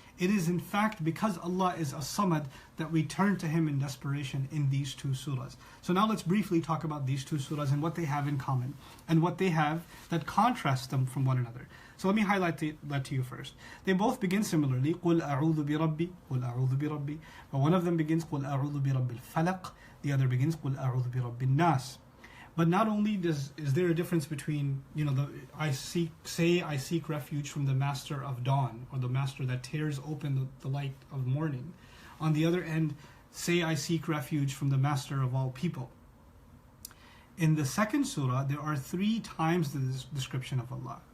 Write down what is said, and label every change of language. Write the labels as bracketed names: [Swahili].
[English] It is in fact because Allah is As-Samad that we turn to Him in desperation in these two surahs. So now let's briefly talk about these two surahs and what they have in common, and what they have that contrasts them from one another. So let me highlight that to you first. They both begin similarly. [Arabic] قُلْ أَعُوذُ بِرَبِّي قُلْ أَعُوذُ بِرَبِّي. [English] But one of them begins [Arabic] قُلْ أَعُوذُ بِرَبِّ الْفَلَقِ. [English] The other begins [Arabic] قُلْ أَعُوذُ بِرَبِّ النَّاسِ. [English] But not only is there a difference between, I seek refuge from the master of dawn, or the master that tears open the light of morning. On the other end, say I seek refuge from the master of all people. In the second surah, there are 3 times the description of Allah.